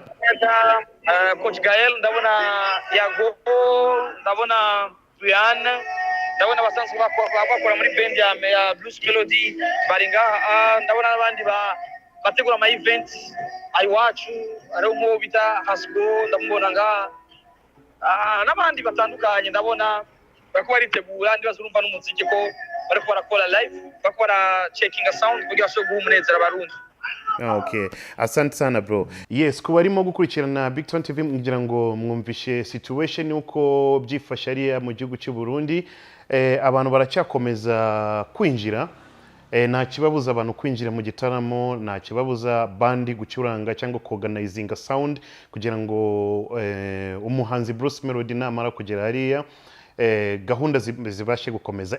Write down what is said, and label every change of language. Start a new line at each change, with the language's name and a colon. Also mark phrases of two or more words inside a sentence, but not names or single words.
Rundi: Coach Gael, ndabona Yago, ndabona Briane, ndabona basanzwe bakora muri band ya Blues Melody bari ngaha, ndabona n'abandi bategura ama events iwacu, ari umu bita Hasgo, ndamubona ngaha, n'abandi batandukanye ndabona bariko baritegura, ndibaza urumva n'umuziki ko bariko barakora live, bariko baracheckinga sound kugira bashobore guha umunezero abarundi. Okay,
Swahili: asante sana bro.
Kinyarwanda: Yes, kuba arimo gukurikirana BigTown TV ngira ngo mwumvishe situation uko byifashe ari mu gihugu cy'u Burundi. Abantu baracyakomeza kwinjira, nta kibabuza abantu kwinjira mu gitaramo, nta kibabuza bandi gucuranga cyangwa
English: organizing sound
Kinyarwanda: kugira ngo umuhanzi Bruce Melody namara kugera hariya gahunda zibashe gukomeza.